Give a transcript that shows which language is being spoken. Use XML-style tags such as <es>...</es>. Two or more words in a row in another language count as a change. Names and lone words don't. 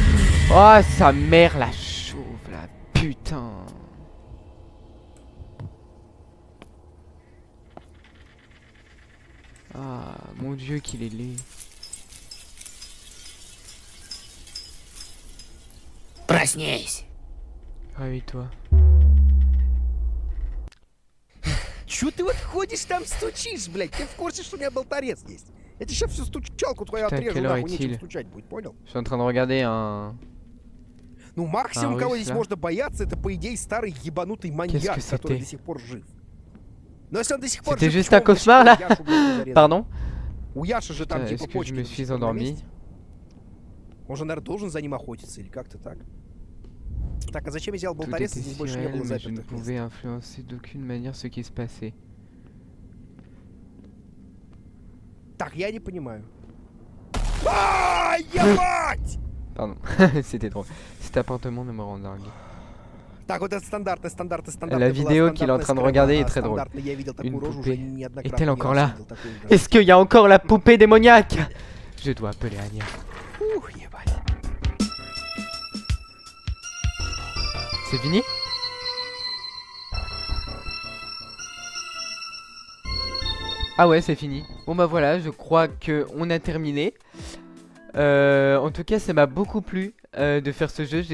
<fr>Oh, sa mère, la chauve, la putain. Ah, mon dieu, qu'il est laid.</fr> <ru>Проснись!</ru> <fr>Réveille-toi.</fr> <ru>Чё ты вот ходишь там стучишь, блядь? Ты в курсе, что у меня болторез есть? Я тебе сейчас всю стучалку твою</ru> <fr>Putain,</fr> <ru>отрежу,</ru> <fr>quelle heure</fr> <ru>нахуй, нечем</ru> <fr>est-il?</fr> <ru>стучать будет, понял?</ru> <fr>Je suis en train de regarder un...</fr> <ru>Ну, максимум,</ru> <fr>Ah,</fr> <ru>кого</ru> <fr>oui,</fr> <ru>здесь</ru> <fr>là.</fr> <ru>можно бояться, это, по идее, старый ебанутый маньяк,</ru> <fr>que</fr> <ru>который</ru> <fr>c'était?</fr> <ru>до сих пор жив. Но если он до сих пор</ru> <fr>C'était</fr> <ru>жив,</ru> <fr>juste</fr> <ru>почему</ru> <fr>un</fr> <ru>он до сих</ru> <fr>cauchemar,</fr> <ru>пор</ru> <fr>là?</fr> <ru>Яшу, блядь, не зарезал?</ru> <fr>Pardon?</fr> <ru>У Яши же там,</ru> <fr>Putain,</fr> <ru>типа,</ru> <fr>est-ce que je</fr> <ru>почки</ru> <fr>me</fr> <ru>до сих</ru> <fr>suis</fr> <ru>пор на</ru> <fr>endormi?</fr> <ru>месте. Он же, наверное, должен за ним охотиться, или как-то так. Так, а зачем я взял</ru> <fr>Tout</fr> <ru>болторез,</ru> <fr>était</fr> <ru>здесь</ru> <fr>si</fr> <ru>больше не</ru> <fr>réel,</fr> <ru>было</ru> <fr>mais je ne</fr> <ru>запертых мест?</ru> <fr>pouvais influencer d'aucune manière ce qui se passait.</fr> <ru>Так, я не понимаю. Ай, ебать!</ru> <fr>Pardon, c'était drôle. Cet appartement ne me rend dingue.</fr> <ru>Так, вот это стандартная.</ru> <fr>La vidéo qu'il est en train de regarder est très drôle.</fr> <ru>Я видел такую</ru> <fr>Une</fr> <ru>рожу уже</ru> <fr>poupée.</fr> <ru>неоднократно.</ru> <fr>Est-elle</fr> <ru>ни</ru> <fr>encore</fr> <ru>разу</ru> <fr>là?</fr> <ru>видел такую уже.</ru> <fr>Est-ce qu'il y a encore la poupée démoniaque? Je dois appeler Anya.</fr> <ru>Ух, ебать.</ru> <fr>C'est fini? Ah ouais, c'est fini. Bon bah voilà, je crois que on a terminé. En tout cas, ça m'a beaucoup plu de faire ce jeu.</fr>